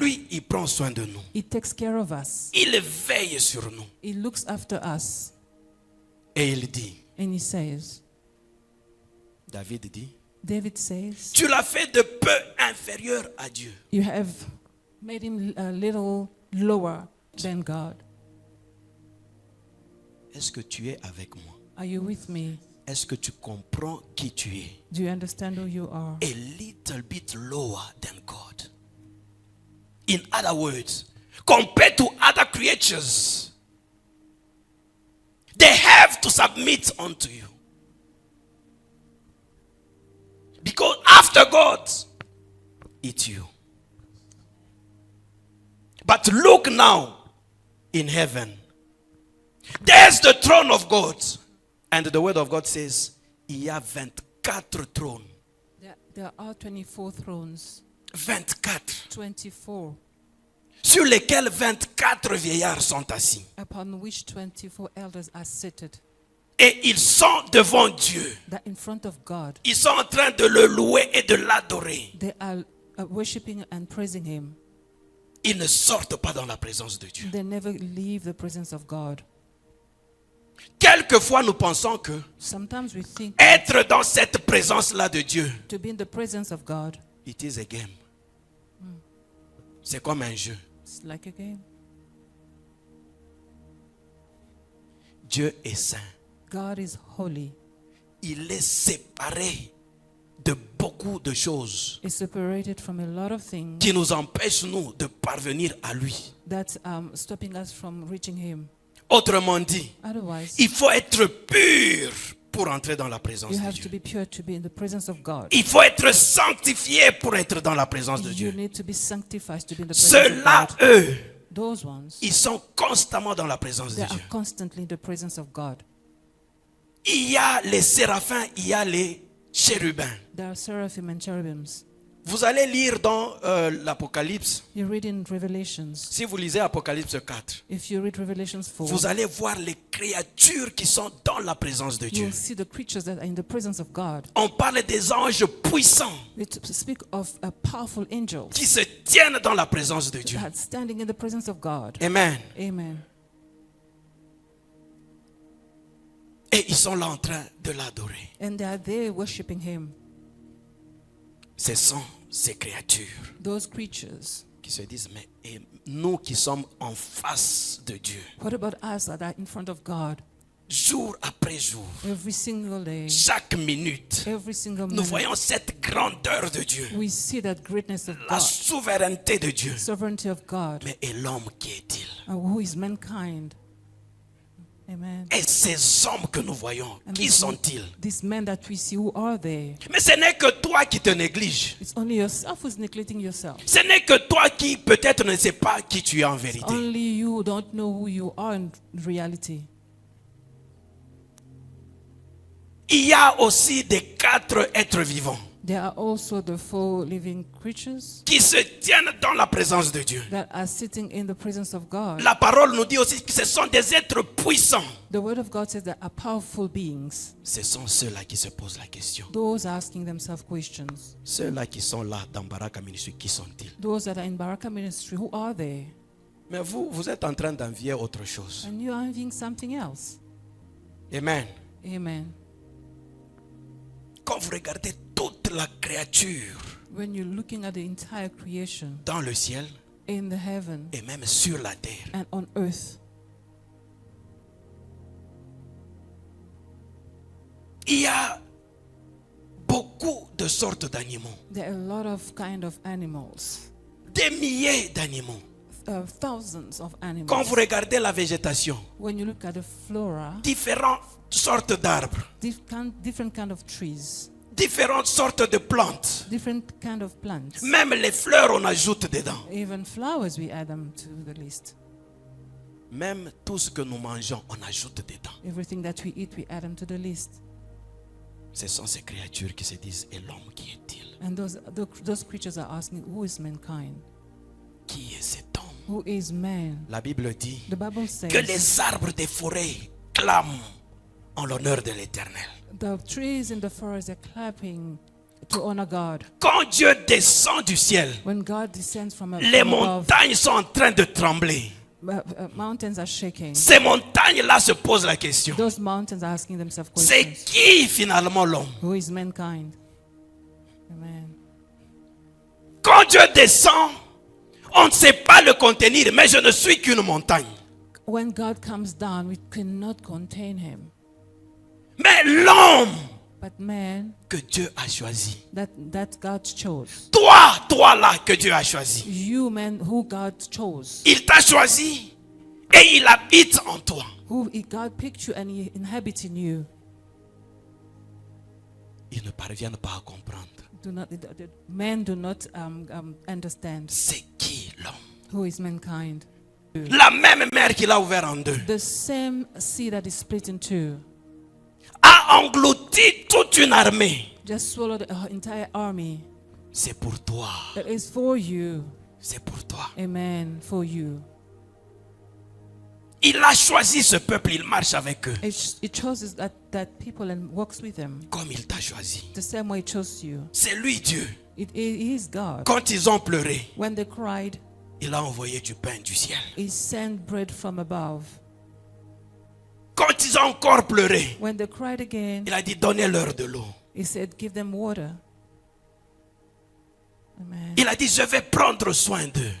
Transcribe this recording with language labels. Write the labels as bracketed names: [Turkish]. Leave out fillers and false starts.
[French] lui, il prend soin de nous. [English] He takes care of us. [French] Il veille sur nous. [English] He looks after us. [French] Et il dit, [English] And He says, [French] David dit, [English] David says, [French] tu l'as fait de peu inférieur à Dieu. [English] you have made him a little lower than God. [French] Est-ce que tu es avec moi? [English] Are you with me? [French] Est-ce que tu comprends qui tu es? [English] Do you understand who you are? A little bit lower than God. In other words, compared to other creatures, they have to submit unto you. Because after God, it's you. But look now in heaven. There's the throne of God. And the word of God says, [French] il y a 24 trônes. [English] There are 24 thrones. 24. 24, [French] Sur lesquels 24 vieillards sont assis. [English] upon which 24 elders are seated. [French] Et ils sont devant Dieu. [English] That in front of God, [French] Ils sont en train de le louer et de l'adorer. [English] they are worshiping and praising Him. [French] Ils ne sortent pas dans la présence de Dieu. [English] They never leave the presence of God. [French] Quelquefois, nous pensons que [English] Sometimes we think [French] être dans cette présence-là de Dieu, [English] to be in the presence of God, it is a game. [French] C'est comme un jeu. [English] it's like a game. [French] Dieu est saint. [English] God is holy. [French] Il est séparé de beaucoup de choses [English] Is separated from a lot of things [French] qui nous empêchent, nous, de parvenir à lui. [English] that's stopping us from reaching Him. [French] Autrement dit, [English] Otherwise, [French] il faut être pur pour entrer dans la présence [English] you [French] de [English] have to [French] Dieu. [English] be pure to be in the presence of God. [French] Il faut être sanctifié pour être dans la présence de [English] You [French] Dieu. [English] need to be sanctified to be in the presence of [French] Ceux-là, [English] God. [French] eux, [English] Those ones, [French] ils sont constamment dans la présence de [English] they [French] Dieu. [English] are constantly in the presence of God. [French] Il y a les séraphins, il y a les chérubins. [English] There are seraphim and cherubims. [French] Vous allez lire dans l'Apocalypse. [English] You read in Revelations. [French] Si vous lisez Apocalypse 4, [English] If you read Revelations 4, [French] vous allez voir les créatures qui sont dans la présence de Dieu. [English] you'll see the creatures that are in the presence of God. [French] On parle des anges puissants [English] We speak of powerful angels [French] qui se tiennent dans la présence de Dieu. [English] that are standing in the presence of God. [French] Amen. [English] Amen. [French] Et ils sont là en train de l'adorer. [English] And they are there worshiping Him. [French] Ce sont ces créatures [English] Those creatures. [French] qui se disent, mais et nous qui sommes en face de Dieu, [English] What about us that are in front of God [French] jour après jour, [English] every single day, [French] chaque minute, [English] every single [French] nous [English] minute? [French] voyons cette grandeur de Dieu, [English] We see that greatness of [French] la [English] God, [French] souveraineté de Dieu. [English] sovereignty of God. [French] Mais et l'homme qui est-il? [English] And who is mankind? Amen. [French] Et ces hommes que nous voyons, [English] And [French] qui sont-ils? [English] these men that we see, who are they? [French] Mais ce n'est que toi qui te négliges. [English] It's only yourself who's neglecting yourself. [French] Ce n'est que toi qui peut-être ne sais pas qui tu es en vérité. [English] Only you don't know who you are in reality. [French] il y a aussi des 4 êtres vivants [English] There are also the 4 living creatures [French] qui se tiennent dans la présence de Dieu. [English] that are sitting in the presence of God. [French] La parole nous dit aussi que ce sont des êtres puissants. [English] The word of God says there are powerful beings. [French] Ce sont ceux-là qui se posent la question. [English] Those asking themselves questions. [French] Ceux-là qui sont là dans Baraka Ministry, qui sont-ils? [English] Those that are in Baraka Ministry, who are they? [French] Mais vous êtes en train d'envier autre chose. [English] And you are envying something else. [French] Amen. [English] Amen. [French] Quand vous regardez toute la créature [English] When you're looking at the entire creation [French] dans le ciel [English] in the heaven [French] et même sur la terre, [English] and on earth, [French] il y a beaucoup de sortes d'animaux. [English] there are a lot of kind of animals, [French] Des milliers d'animaux. [English] thousands of animals. [French] Quand vous regardez la végétation, [English] When you look at the flora, [French] différentes sortes d'arbres, [English] different kind of trees, [French] différentes sortes de plantes. [English] different kind of plants, [French] Même les fleurs, on ajoute dedans. [English] even flowers, we add them to the list. [French] Même tout ce que nous mangeons, on ajoute dedans. [English] Everything that we eat, we add them to the list. [French] Ce sont ces créatures qui se disent, et l'homme qui est-il? [English] And those creatures are asking, who is mankind? [French] Qui est cet homme? [English] Who is man? [French] La Bible dit [English] The Bible says [French] que les arbres des forêts clament en l'honneur de l'Éternel. [English] the trees in the forest are clapping to honor God. [French] Quand Dieu descend du ciel, [English] When God descends from [French] les [English] above, [French] montagnes sont en train de trembler. [English] mountains are shaking. [French] Ces montagnes-là se posent la question. [English] Those mountains are asking themselves [French] C'est [English] questions. [French] qui finalement l'homme? [English] Who is mankind? Amen. [French] Quand Dieu descend, on ne sait pas le contenir, mais je ne suis qu'une montagne. [English] When God comes down, we cannot contain him. [French] Mais l'homme [English] But man, [French] que Dieu a choisi, [English] that God chose. [French] toi là que Dieu a choisi, [English] You man who God chose. [French] il t'a choisi et il habite en toi. [English] God picked you and he inhabits in you. [French] Ils ne parviennent pas à comprendre. [English] Men do not understand [French] C'est qui l'homme? [English] who is mankind. [French] La même mer qu'il a ouvert en deux [English] The same sea that is split in two [French] a englouti toute une armée. [English] just swallowed the entire army. [French] C'est pour toi. [English] That is for you. [French] C'est pour toi. [English] Amen. For you. [French] Il a choisi ce peuple, il marche avec eux. [English] It chooses that people and walks with them. [French] Comme il t'a choisi. [English] The same way it chose you. [French] C'est lui Dieu. [English] It is God. [French] Quand ils ont pleuré, [English] When they cried, [French] il a envoyé du pain du ciel. [English] he sent bread from above. [French] Quand ils ont encore pleuré, [English] When they cried again, [French] il a dit donnez-leur de l'eau. [English] he said, give them water. Amen. [French] Il a dit je vais prendre soin d'eux.